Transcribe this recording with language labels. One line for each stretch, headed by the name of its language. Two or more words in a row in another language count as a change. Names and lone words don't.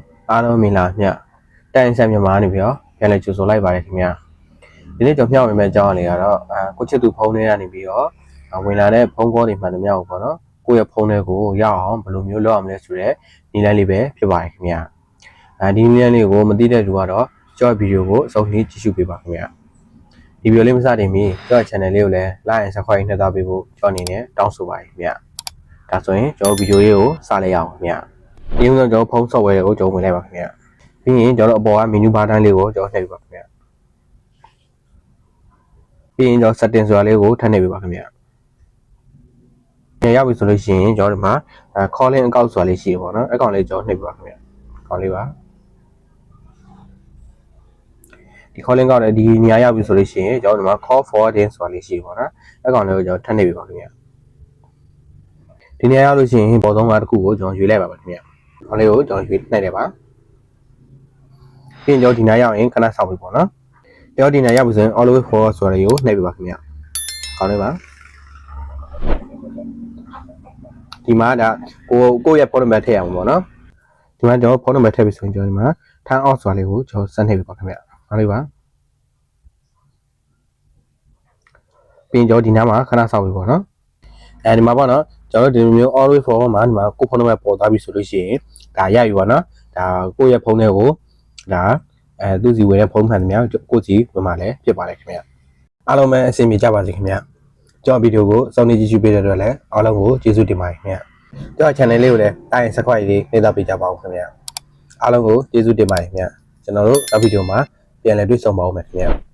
Burmese: အားလုံးမင်္ဂလာမြတ်တိုင်ဆန်မြန်မာနေပြီးတော့ပြန်လည်ကြိုဆိုလိုက်ပါတယ်ခင်ဗျာဒီနေ့ကျွန်တော်မျှဝေမယ့်အကြောင်းအရာတွေကတော့ကိုချစ်သူဖုန်းထဲကနေပြီးတော့ဝင်လာတဲ့ဖုန်းကောတွေမှန်သမျှကိုပေါ့နော်ကိုယ့်ရဲ့ဖုန်းထဲ ကိုရအောင်ဘယ်လိုမျိုးလုပ်အောင်လဲဆိုတော့နည်းလမ်းလေးပဲဖြစ်ပါတယ်ခင်ဗျာဒီနည်းလမ်းလေးကိုမသိတဲ့လူကတော့ကျွန်တော်ဗီဒီယိုကိုအဆုံးထိကြည့်ရှုပေးပါခင်ဗျာဒီဗီဒီယိုလေးမစတင်မီကျွန်တော် channel လေးကိုလည်း
English: like and subscribe
Burmese: နှိပ်ထားပေးဖို့ကျွန်တော်အနေနဲ့တောင်းဆိုပါတယ်ခင်ဗျာဒါဆိုရင်ကျွန်တော်ဗီဒီယိုလေးကိုစလိုက်ရအောင်ခင်ဗျာဒီဥစ္စာကျွန်တော်ဖုန်း software ကိုကျွန်တော်ဝင်လိုက်ပါခင်ဗျာပြီးရင်ကျွန်တော်အပေါ်က
English: menu bar
Burmese: တိုင်းလေးကိုကျွန်တော်နှိပ်ပြပါခင်ဗျာ ပြီးရင်ကျွန်တော် setting ဆိုတာလေးကိုထပ်နှိပ်ပြပါခင်ဗျာပြန်ရောက်ပြီဆိုလို့ရှိရင်ကျွန်တော်ဒီမှာ
English: calling account
Burmese: ဆိုတာလေးရှိတယ်ပေါ့နော်အဲ့ကောင်လေးကျွန်တော်နှိပ်ပြပါခင်ဗျာခေါင်းလေးပါ ဒီ
English: calling account
Burmese: နဲ့ဒီနေရာရောက်ပြီဆိုလို့ရှိရင်ကျွန်တော်ဒီမှာ
English: call forwarding
Burmese: ဆိုတာလေးရှိတယ်ပေါ့နော်အဲ့ကောင်လေးကိုကျွန်တော်ထပ်နှိပ်ပြပါခင်ဗျာဒီနေရာရောက်လို့ရှိရင်ပေါ်ဆုံးကတစ်ခုကိုကျွန်တော်ရွေးလိုက်ပါခင်ဗျာခေါင်းလေးကိုကျွန်တော်ရွေးနှိပ်လိုက်ပါပြီးရင်ကျွန်တော်ဒီနားရောက်ရင်ခဏစောင့်ပြီပေါ့နော်ကျွန်တော်ဒီနားရောက်ပြီဆိုရင်
English: always forward
Burmese: ဆိုတာကိုနှိပ်ပြပါခင်ဗျခေါင်းလေးပါ ဒီမှာဒါကိုရဲ့ဖုန်းနံပါတ်ထည့်အောင်ပေါ့နော်ဒီမှာကျွန်တော်ဖုန်းနံပါတ်ထည့်ပြီဆိုရင်ကျွန်တော်ဒီမှာ
English: turn off
Burmese: ဆိုတာလေးကိုကျွန်တော်ဆက်နှိပ်ပြပါခင်ဗျခေါင်းလေးပါ ပြီးရင်ကျွန်တော်ဒီနားမှာခဏစောင့်ပြီပေါ့နော်ဒီမှာပေါ့နော်ကျွန်တော်ဒီလိုမျိုး
English: always forward
Burmese: မှာဒီမှာကိုဖုန်းနံပါတ် ပေါ်သွားပြီဆိုလို့ရှိရင်ဒါရပြီပေါ့နော်ဒါကိုရဲ့ဖုန်းထဲကိုဒါသူ့စီဝင်တဲ့ဖုန်းမှန်သမျှကိုစီဝင်มาလည်းဖြစ်ပါတယ်ခင်ဗျအားလုံးပဲအဆင်ပြေကြပါစေခင်ဗျကျွန်တော်ဗီဒီယိုကိုစောင့်နေကြည့်ရှုပေးတဲ့အတွက်လည်းအားလုံးကိုကျေးဇူးတင်ပါတယ်ခင်ဗျကျွန်တော် channel လေးကိုလည်းတိုင်း subscribe လေးနှိပ်ထားပေးကြပါဦးခင်ဗျအားလုံးကိုကျေးဇူးတင်ပါတယ်ခင်ဗျကျွန်တော်တို့နောက်ဗီဒီယိုမှာပြန်လည်တွေ့ဆုံပါဦးမယ်ခင်ဗျ